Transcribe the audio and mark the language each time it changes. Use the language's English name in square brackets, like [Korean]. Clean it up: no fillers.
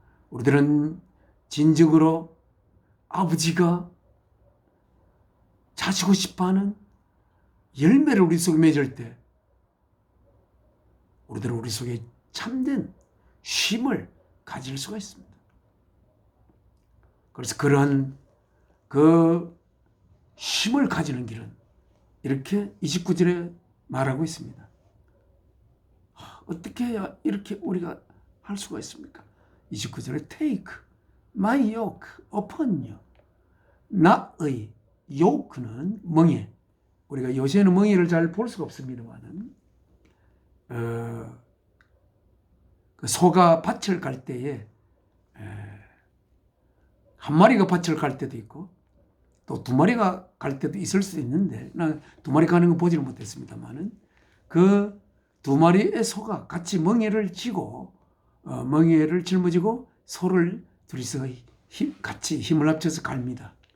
[Korean] 우리들은 진정으로 아버지가 자시고 싶어하는 열매를 우리 속에 맺을 때 우리들은 우리 속에 참된 쉼을 가질 수가 있습니다. 그래서 그러한 그 쉼을 가지는 길은 이렇게 29절에 말하고 있습니다. 어떻게 해야 이렇게 우리가 할 수가 있습니까? 29절에 [English] Take my yoke upon you. [Korean] 나의 yoke는 멍에. 우리가 요새는 멍에를 잘 볼 수가 없습니다만은 그 소가 밭을 갈 때에 한 마리가 밭을 갈 때도 있고 또 두 마리가 갈 때도 있을 수도 있는데 난 두 마리 가는 거 보지는 못했습니다만은 그 두 마리의 소가 같이 멍에를 쥐고 멍에를 짊어지고 소를 둘이서 같이 힘을 합쳐서 갑니다.